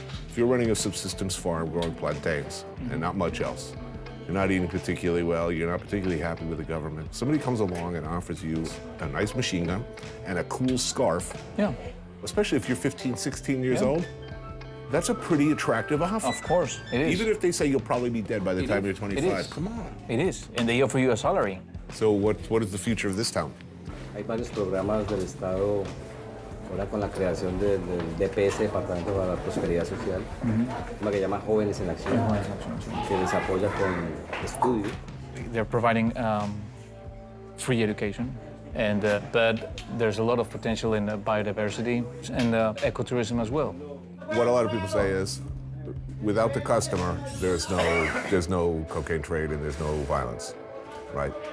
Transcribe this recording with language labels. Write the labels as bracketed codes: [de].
[en] If you're running a subsistence farm growing plantains and not much else, you're not eating particularly well, you're not particularly happy with the government, somebody comes along and offers you a nice machine gun and a cool scarf, especially if you're 15, 16 years old, that's a pretty attractive offer. Of course, it is. Even if they say you'll probably be dead by the time you're 25. It is. Come on. It is, and they offer you a salary. So what is the future of this town? [es] Hay varios programas del Estado ahora con la creación del DPS, Departamento para la Prosperidad Social, una que llama Jóvenes en Acción, que les apoya con estudios. [en] They're providing free education, and but there's a lot of potential in biodiversity and ecotourism as well. What a lot of people say is, without the customer, there's no cocaine trade and there's no violence, right?